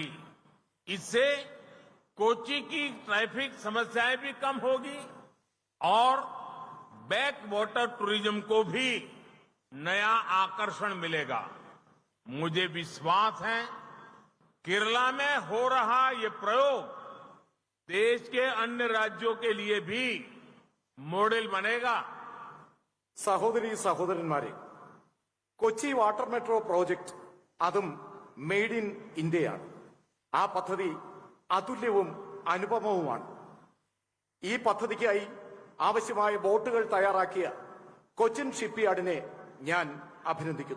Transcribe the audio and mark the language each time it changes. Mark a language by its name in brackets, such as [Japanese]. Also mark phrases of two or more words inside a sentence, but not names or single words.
[Hindi] इससे कोची की ट्रैफिक समस्याएं भी कम होगी और बैक वाटर टूरिज्म को भी नया आकर्षण मिलेगा। मुझे विश्वास है केरला में हो रहा ये प्रयोग देश के अन्य राज्यों के लिए भी मॉडल बनेगा। [Malayalam] സഹോദരി സഹോദരന്മാരെ, കൊച്ചി [English] water metro project [Malayalam] അതും [English] made in [Malayalam] ഇന്ത്യയാണ്. ആ പദ്ധതി അതുല്യവും അനുപമവുമാണ്. ഈ പദ്ധതിക്കായി ആവശ്യമായ ബോട്ടുകൾ തയ്യാറാക്കിയ കൊച്ചിൻ ഷിപ്പ്യാർഡിനെ ഞാൻ അഭിനന്ദിക്കുന്നു.